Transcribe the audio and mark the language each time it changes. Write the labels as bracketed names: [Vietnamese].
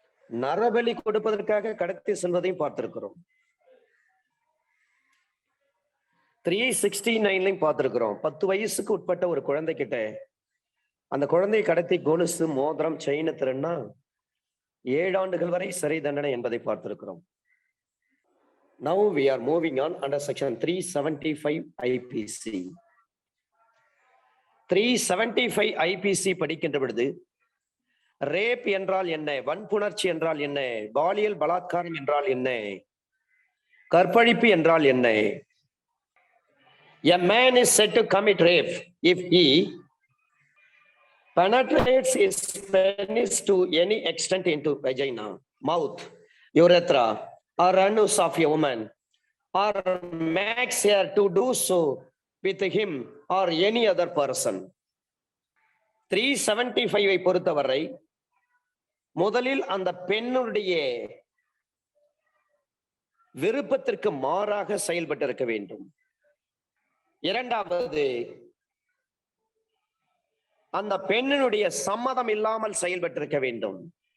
[Tamil] நரபலி கொடுப்பதற்காக கடத்தி செல்வதையும் பார்த்திருக்கிறோம். 369 பார்த்திருக்கிறோம். 10 வயசுக்கு உட்பட்ட ஒரு குழந்தை கிட்ட அந்த குழந்தையை கடத்தி கொலுசு, மோதிரம், செயின் திருன்னா 7 ஆண்டுகள் வரை சிறை தண்டனை என்பதை பார்த்திருக்கிறோம். [English] Now we are moving on under section 375 IPC. [Tamil] 375 IPC படிக்கின்ற பொழுது ரேப் என்றால் என்ன, வன்புணர்ச்சி என்றால் என்ன, பாலியல் பலாத்காரம் என்றால் என்ன, கற்பழிப்பு என்றால் என்ன? [English] A man is said to commit rape if he penetrates his penis to any extent into vagina, mouth, urethra, or anus of a woman, or makes her to do so with him or any other person. [Tamil] 375 பொறுத்தவரை முதலில் அந்த பெண்ணுடைய விருப்பத்திற்கு மாறாக செயல்பட்டு இருக்க வேண்டும். இரண்டாவது, அந்த பெண்ணினுடைய சம்மதம் இல்லாமல் செயல்பட்டிருக்க வேண்டும்.